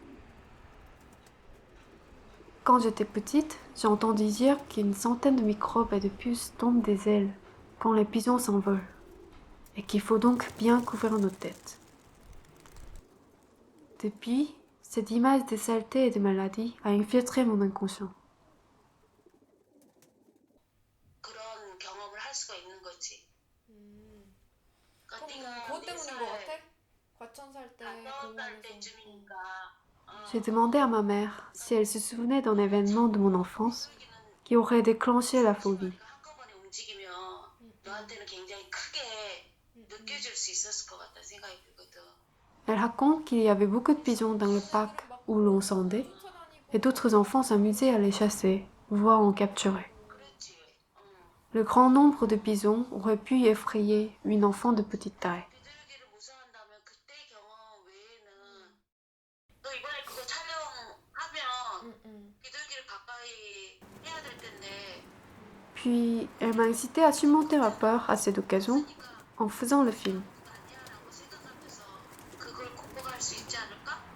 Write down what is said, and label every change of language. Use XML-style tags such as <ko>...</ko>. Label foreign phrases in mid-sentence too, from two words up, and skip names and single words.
<fr>Quand j'étais petite, j'ai entendu dire qu'une centaine de microbes et de puces tombent des ailes quand les pigeons s'envolent, et qu'il faut donc bien couvrir nos têtes. Depuis, cette image de saleté et de maladie a infiltré mon inconscient.</fr> <ko>그런 경험을 할 수가 있는 거지. 그러니까 그럼 네가 그것 네 때문인 것 같아? 과천 살 때 다섯 살 공원에서. 때쯤이니까</ko> <fr>J'ai demandé à ma mère si elle se souvenait d'un événement de mon enfance qui aurait déclenché la phobie.</fr> <ko>이렇게 한꺼번에 움직이면 응, 너한테는 굉장히 크게 느껴질 수 있었을 것 같다는 생각이 들거든.</ko> <fr>Elle raconte qu'il y avait beaucoup de pigeons dans le parc où l'on sondait, et d'autres enfants s'amusaient à les chasser, voire en capturer.</fr> <ko>그랬지. 응.</ko> <fr>Le grand nombre de pigeons aurait pu effrayer une enfant de petite taille.</fr> <ko>비둘기를 무서워한다면 그때 경험 외에는 너 이번에 그거 촬영하면 응, 응. 비둘기를 가까이 해야 될 텐데</ko> <fr>Puis, elle m'a incité à surmonter ma peur à cette occasion en faisant le film.</fr> <ko>그거 아니야라고 생각하면서 그걸 극복할 수 있지 않을까?</ko>